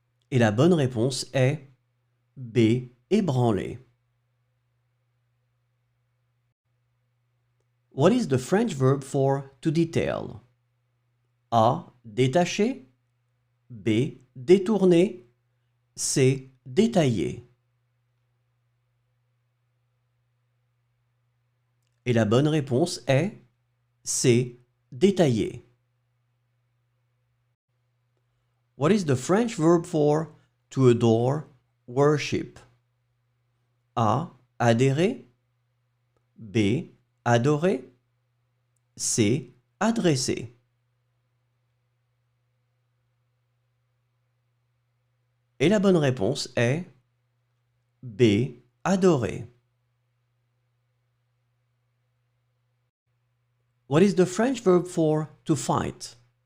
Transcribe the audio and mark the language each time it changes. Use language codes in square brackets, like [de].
[fr] Et la bonne réponse est B. Ébranler. [en] What is the French verb for to detail? [fr] A. Détacher. B. Détourner. C. Détailler. Et la bonne réponse est C. Détailler. [en] What is the French verb for to adore, worship? [fr] A. Adhérer. B. Adorer. C. Adresser. Et la bonne réponse est B. Adorer. [en] What is the French verb for to fight?